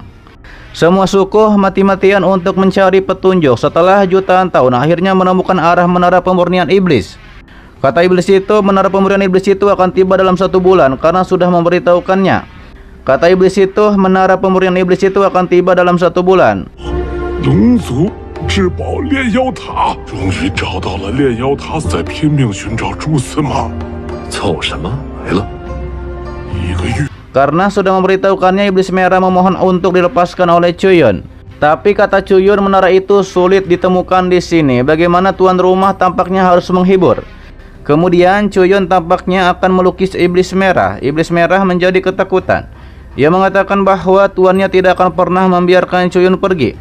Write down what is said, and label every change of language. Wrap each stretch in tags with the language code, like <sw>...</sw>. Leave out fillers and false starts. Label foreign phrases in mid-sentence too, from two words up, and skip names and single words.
<id>Semua suku mati-matian untuk mencari petunjuk. Setelah jutaan tahun akhirnya menemukan arah menara pemurnian iblis. Kata iblis itu, menara pemurnian iblis itu akan tiba dalam 1 bulan karena sudah memberitahukannya. Kata iblis itu, menara pemurnian iblis itu akan tiba dalam 1 bulan.</id> <zh>龙族至宝炼妖塔，终于找到了炼妖塔，在拼命寻找蛛丝马。凑什么来了？ 1个月。</zh> <id>Karena sudah memberitahukannya, iblis merah memohon untuk dilepaskan oleh Chuyun. Tapi kata Chuyun, menara itu sulit ditemukan di sini. Bagaimana tuan rumah tampaknya harus menghibur. Kemudian Chuyun tampaknya akan melukis iblis merah. Iblis merah menjadi ketakutan. Ia mengatakan bahwa tuannya tidak akan pernah membiarkan Chuyun pergi.</id>